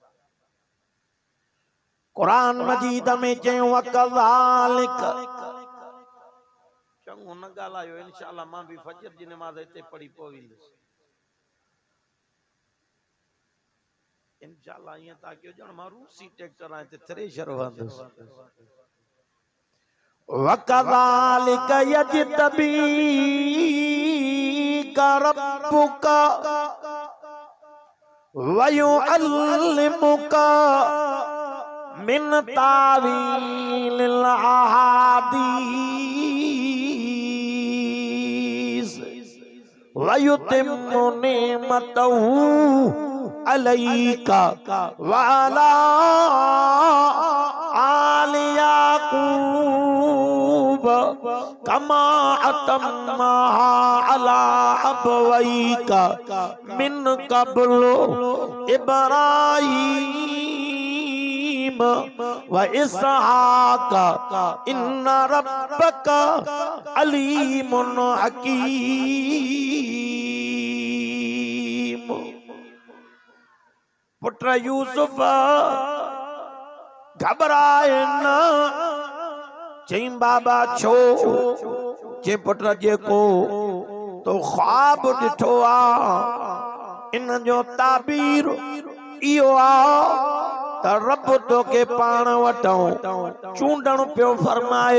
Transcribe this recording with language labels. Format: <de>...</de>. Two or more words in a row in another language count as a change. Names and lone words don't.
<sd>कुरान मजीद में चयो वकज़ालिक चङो न ॻाल्हायो। इंशाअल्लाह मां बि फजर जी नमाज़ हिते पढ़ी पोइ ईंदुसि इंशाअल्लाह। ईअं था कयो ॼण मां रूसी ट्रैक्टर आहे हिते थ्रेशर वहंदुसि।</sd> <ar>وكذلك يجتبيك ربك ويعلمك من تأويل الأحاديث ويتم نعمته عليك وعلى آل يعقوب كما أتمها على أبويك من قبل إبراهيم وإسحاق إن ربك عليم حكيم.</ar> <sd>पुत्र यूसुफ घबराए न। चई बाबा छो? जे पुत्र जेको तो ख्वाब ॾिठो आ इन जो ताबीर इहो आ त रब तोखे पाण वटों चूंडण पियो फरमाए।</sd>